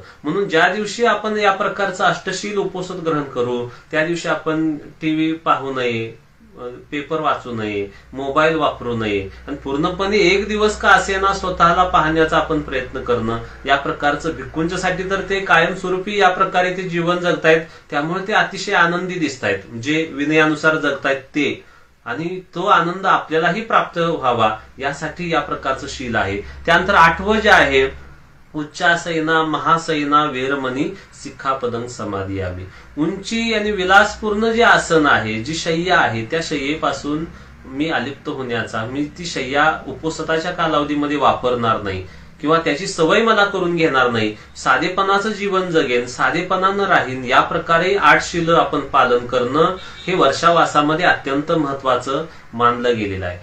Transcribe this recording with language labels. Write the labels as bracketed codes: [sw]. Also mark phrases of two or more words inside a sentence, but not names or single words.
[mr] म्हणून ज्या दिवशी आपण या प्रकारचं अष्टशील उपवास ग्रहण करू त्या दिवशी आपण टीव्ही पाहू नये, पेपर वाचू नये, मोबाईल वापरू नये आणि पूर्णपणे एक दिवस का असेना स्वतःला पाहण्याचा आपण प्रयत्न करणं. या प्रकारचं भिक्खूंच्यासाठी तर ते कायमस्वरूपी या प्रकारे ते जीवन जगतायत, त्यामुळे ते अतिशय आनंदी दिसतायत, जे विनयानुसार जगतायत ते. आणि तो आनंद आपल्यालाही प्राप्त व्हावा यासाठी या प्रकारचं शील आहे. त्यानंतर 8वं जे आहे [pi] उच्चासैना महासैना वेरमणी सिक्खापदं समादियामी. [mr] उंची आणि विलासपूर्ण जे आसन आहे, जी शय्या आहे, त्या शय्येपासून मी अलिप्त होण्याचा, मी ती शय्या उपवासाच्या कालावधीमध्ये वापरणार नाही किंवा त्याची सवय मला करून घेणार नाही. साधेपणाचं जीवन जगेन, साधेपणानं राहीन. या प्रकारे 8 शील आपण पालन करणं हे वर्षावासामध्ये अत्यंत महत्वाचं मानलं गेलेलं आहे.